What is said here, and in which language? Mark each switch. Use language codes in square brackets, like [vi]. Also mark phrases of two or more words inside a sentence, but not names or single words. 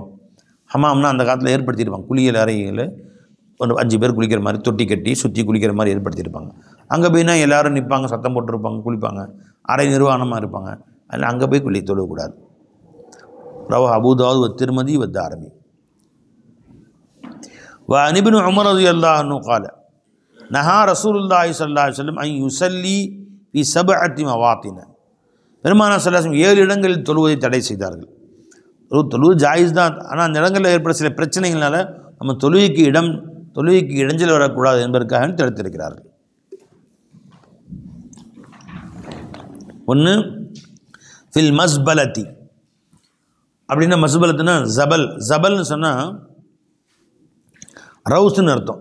[ta] ஹமாம்னா அந்த காலத்தில் ஏற்படுத்தியிருப்பாங்க. குளியல் அறையில் ஒரு 5 பேர் குளிக்கிற மாதிரி தொட்டி கட்டி சுற்றி குளிக்கிற மாதிரி ஏற்படுத்தியிருப்பாங்க. அங்கே போய்னா எல்லோரும் நிற்பாங்க, சத்தம் போட்டுருப்பாங்க, குளிப்பாங்க, அறை நிர்வாணமாக இருப்பாங்க. அதில் அங்கே போய் தொழக்கூடாது. [ar] رواه أبو داود و ترمذي و دارمي. وعن ابن عمر رضي الله عنه قال نهى رسول الله صلى الله عليه وسلم أن يصلي في 7 مواطن. [ta] பெருமானார் [ar] صلى الله عليه وسلم [ta] 7 இடங்களில் தொழுவதை தடை செய்தார்கள். தொழுவது ஜாயிஸ் தான், ஆனால் அந்த இடங்களில் ஏற்பட சில பிரச்சனைகளால் நம்ம தொழுகைக்கு இடைஞ்சல் வரக்கூடாது என்பதற்காக தடுத்திருக்கிறார்கள். ஒன்று [ar] في المزبلة, [ta] அப்படின்னா மஸ்பலத்துனா ஜபல்னு சொன்னால் ரவுஸ்ன்னு அர்த்தம்.